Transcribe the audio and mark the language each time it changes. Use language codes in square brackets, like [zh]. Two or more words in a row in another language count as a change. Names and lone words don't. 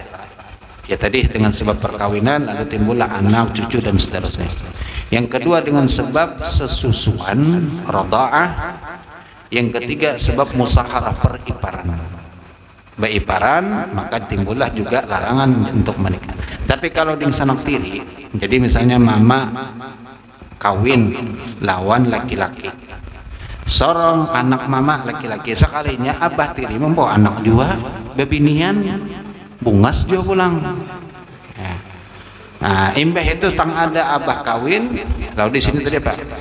[id] Ya tadi dengan sebab perkawinan, lalu timbullah anak, cucu dan seterusnya. Yang kedua dengan sebab sesusuan, radha'ah. Yang ketiga sebab musaharah, periparan. Beriparan maka timbullah juga larangan untuk menikah. Tapi kalau di sanak tiri, jadi misalnya mama kawin lawan laki-laki, seorang anak mama laki-laki, sekalinya abah tiri membawa anak juga [bjn] bebinian bungas [id] juga pulang. [bjn] Nah, imbah itu tang ada abah kawin, lalu di sini tadi apa?